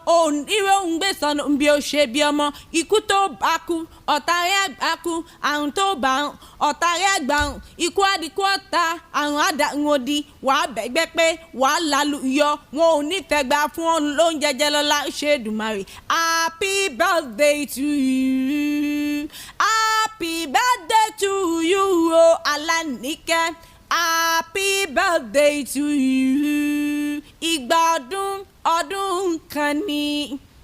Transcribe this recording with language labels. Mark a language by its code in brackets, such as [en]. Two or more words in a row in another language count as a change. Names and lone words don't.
[yo] Ò ní rohùn gbé sọnù bí ó ṣe bí ọmọ. Ikú tó bá kú, ọ̀tá rẹ̀ á kú. Àrùn tó bá rùn, ọ̀tá rẹ̀ á gbà rùn. Ikú á di ikú ọ̀tá, àrùn á dà rùn odi. Wà á bẹ́gbẹ́ pé wà á lálùyọ. Wọn ò ní fẹ́ gbà fún ọ lóúnjẹ jẹ lọ́la Ṣèdùmarè. [en] Happy birthday to you. Happy birthday to you, o Alánìkẹ́. Happy birthday to you. [yo] Igba ọdún, ọdún kan ni.